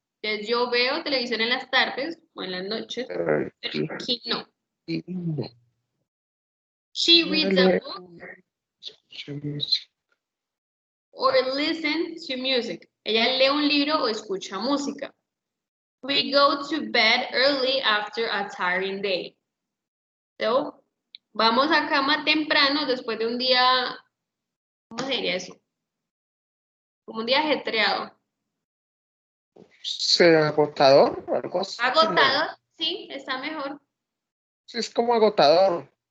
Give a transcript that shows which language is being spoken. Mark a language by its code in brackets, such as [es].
[es] Entonces yo veo televisión en las tardes o en las noches, pero Kim no. [en] She reads a book or listens to music. [es] Ella lee un libro o escucha música. [en] We go to bed early after a tiring day. [es] So, vamos a cama temprano después de un día, ¿cómo sería eso? Como un día ajetreado. Agotador o algo así. Agotado, sí, está mejor. Sí, es como agotador.